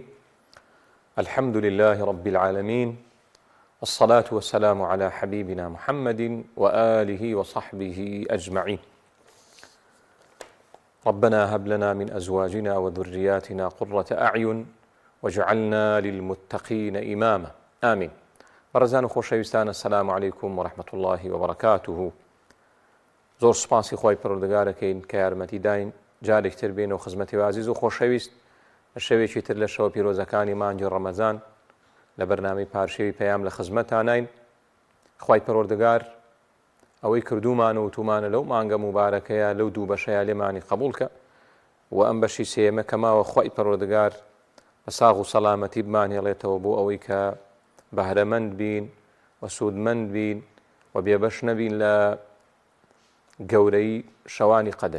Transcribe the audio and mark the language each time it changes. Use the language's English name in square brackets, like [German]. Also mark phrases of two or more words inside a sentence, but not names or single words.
[Arabic] الحمد لله رب العالمين، والصلاة والسلام على حبيبنا محمد وآله وصحبه أجمعين. ربنا هب لنا من أزواجنا وذرياتنا قرة أعين واجعلنا للمتقين إماما. آمين. [Central Kurdish] بەڕێزان و خۆشەویستان، [Arabic] السلام عليكم ورحمة الله وبركاته. [Central Kurdish] زۆر سوپاسی خۆی پەروەردگارەکەین کە یارمەتی داین جارێکتر بێنەوە خزمەتی عزیز و خۆشەویست لە شەوێکی تر لە شەوە پیرۆزەکانی مانگی ڕەمەزان لە بەرنامەی پارشەوی پەیام لە خزمەتانین. خی پەروەردگار ئەوەی کردومانە و تومانە لەو مانگە موبارەکەیە لەو دوو بەشەیە لێمانی قبولکە و ئەم بەشی سێمە کەماوە خی پەروەردگار بە ساغ و سەلامەتی بمانهێڵێتەوە بۆ ئەوەی کە بەهرەمەند بین و سوودمەند بین و بێبەش نەبین لە گەورەی شەوانی قەدر.